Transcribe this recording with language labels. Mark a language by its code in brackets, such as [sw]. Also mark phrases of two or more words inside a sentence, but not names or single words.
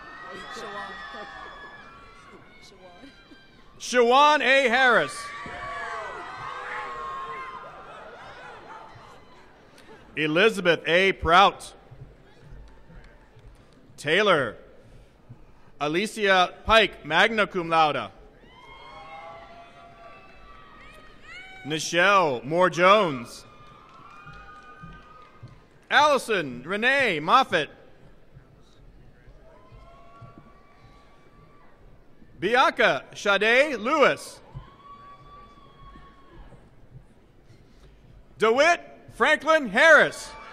[en] Shawan A. Harris. Elizabeth A. Prout. Taylor Alicia Pike, [la] magna cum laude. [en] Nichelle Moore Jones. Allison Renee Moffitt. Bianca Sade Lewis. DeWitt Franklin Harris.